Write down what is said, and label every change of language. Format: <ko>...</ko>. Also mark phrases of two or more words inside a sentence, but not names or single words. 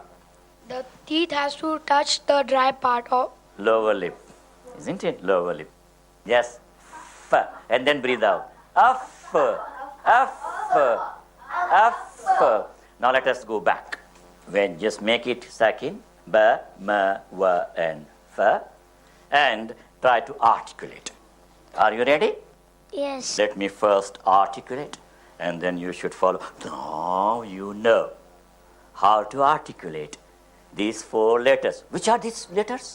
<en>The teeth has to touch the dry part of Lower lip, isn't it? Lower lip. Yes, fa. And then breathe out. F, F, F. Now let us go back. When just make it sakin, ba, ma, wa, and fa, and try to articulate. Are you ready? Yes. Let me first articulate, and then you should follow. Now you know how to articulate these 4 letters. Which are these letters?</en>